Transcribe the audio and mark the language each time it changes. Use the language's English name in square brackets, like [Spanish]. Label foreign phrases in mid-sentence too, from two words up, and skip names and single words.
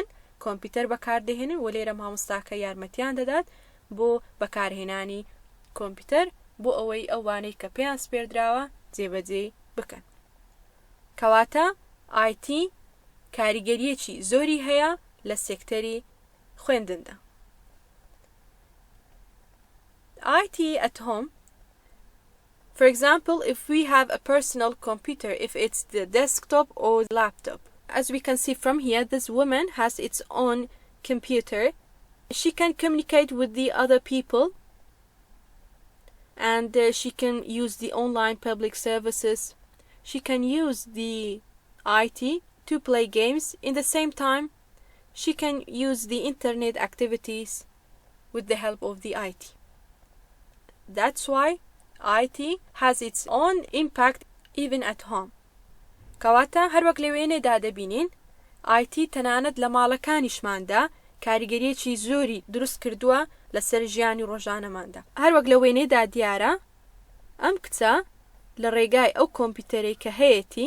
[Central Kurdish] کۆمپیوتەر بەکاردەهێنن و لێرە مامۆستاکە یارمەتیان دەدات بۆ بەکارهێنانی کۆمپیوتەر بۆ ئەوەی ئەو وانەی کە پێیان سپێردراوە جێبەجێ بکەن. کەواتە IT کاریگەریەکی زۆری هەیە لە سێکتەری خوێندندا. [English] IT at home. For example, if we have a personal computer, if it's the desktop or laptop. As we can see from here, this woman has its own computer. She can communicate with the other people and she can use the online public services. She can use the IT to play games. In the same time, she can use the internet activities with the help of the IT. That's why IT has its own impact even at home. [Central Kurdish] کەواتە هەر وەک لە وێنێدا دەبینین IT تەنانەت لە ماڵەکانیشماندا کاریگەریەکی زۆری دروست کردووە لەسەر ژیانی ڕۆژانەماندا. هەر وەک لە وێنێدا دیارە ئەم کچە لە ڕێگای ئەو کۆمپیوتەرێک کە هەیەی